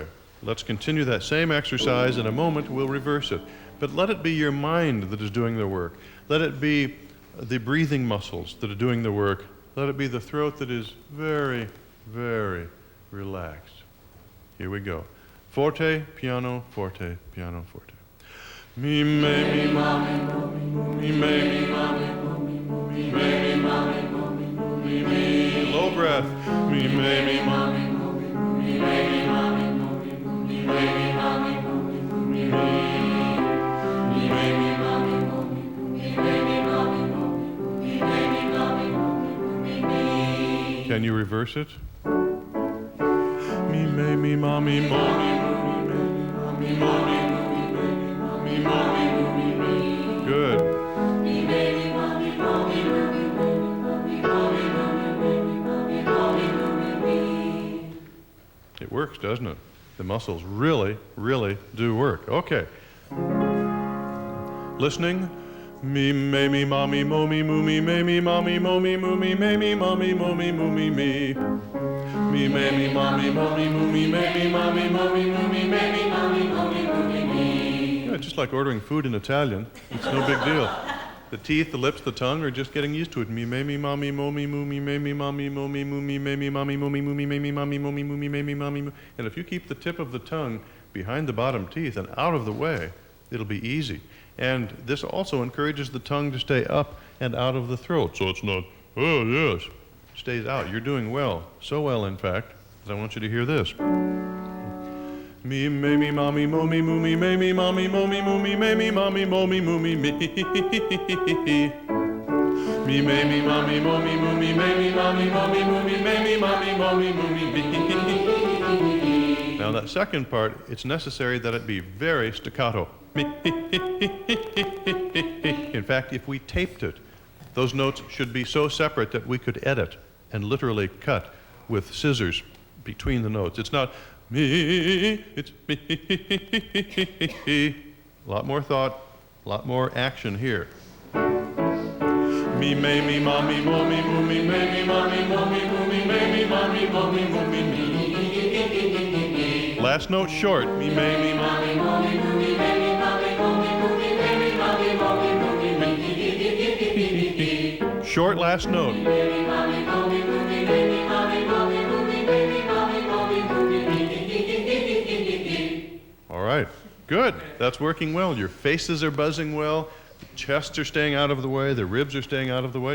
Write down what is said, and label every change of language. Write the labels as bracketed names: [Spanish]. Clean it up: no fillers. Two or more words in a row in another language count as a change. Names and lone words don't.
[English] Let's continue that same exercise. In a moment, we'll reverse it. But let it be your mind that is doing the work. Let it be the breathing muscles that are doing the work. Let it be the throat that is very, very relaxed. Here we go. [Italian] Forte, piano, forte, piano, forte. Me, me, ma, me, mo, me, me, ma, me, mo, me, me, ma, me, mo, me, me. [English] Low breath. Me, me, ma, me, mo, me, me, ma, me, mo, me, me, ma, me, mo, me, me. Can you reverse it? Me, me, ma, me, mo, me, me, mo, me, good. It works, doesn't it? The muscles really, really do work. Okay. Listening. Me, me, ma, me, mo, me, moo, me, me, ma, me, mo, me, moo, me, me, ma, me, mo, me, moo, me. Me, me, ma, me, mo, me, moo, me, ma, me, mo, me, moo, me, ma, me, mo, me, moo, me. Yeah, just like ordering food in Italian. It's no big deal. The teeth, the lips, the tongue are just getting used to it. Me, ma, me, mo, me, moo, me, ma, me, mo, me, moo, me, ma, me, mo, me, moo, me, ma, me, mo, me, moo, me, ma, me, moo. And if you keep the tip of the tongue behind the bottom teeth and out of the way, it'll be easy. And this also encourages the tongue to stay up and out of the throat. So it's not, oh, yes, stays out. You're doing well. So well, in fact, that I want you to hear this. Me, me, ma, me, mo, me, moo, me, ma, me, mo, me, moo, me, ma, me, mo, me, moo, me. Me, ma, me, mo, me, moo, me, ma, me, mo, me, moo, me, ma, me, mo, me, moo, me. Now that second part, it's necessary that it be very staccato. In fact, if we taped it, those notes should be so separate that we could edit and literally cut with scissors between the notes. It's not me, it's me. A lot more thought, a lot more action here. Me, may, me, mommy, mommy, mommy, may, me, mommy, mommy, mommy, may, me, mommy, mommy, mommy, me. Last note short. Me, may, me, mommy, mommy, mommy, may, me, mommy, mommy, mommy, may, me, mommy, mommy, mommy, me. Short last note. All right, good. That's working well. Your faces are buzzing well. The chests are staying out of the way. The ribs are staying out of the way.